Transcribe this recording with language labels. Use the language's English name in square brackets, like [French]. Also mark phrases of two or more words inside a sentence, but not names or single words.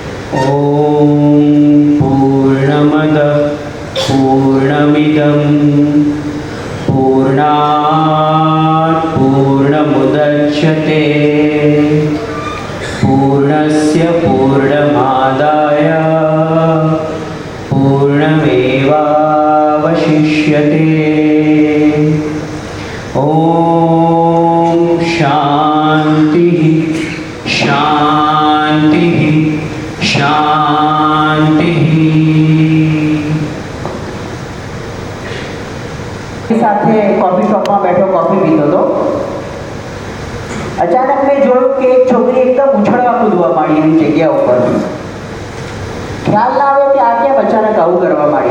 [Sanskrit] ॐ पूर्णमदः पूर्णमिदं पूर्णात् पूर्णमुदच्यते पूर्णस्य पूर्णमादाय पूर्णमेवावशिष्यते। ॐ शान्तिः शान्तिः शान्तिः। [Gujarati] સાથે કોફી શોપમાં બેઠો કોફી પીતો હતો। અચાનક મેં જોયું કે એક છોકરી એકદમ ઉછળવા કૂદવા માંડી એની જગ્યા ઉપર। ખ્યાલ ના આવ્યો કે આ કેમ અચાનક આવું કરવા માંડી।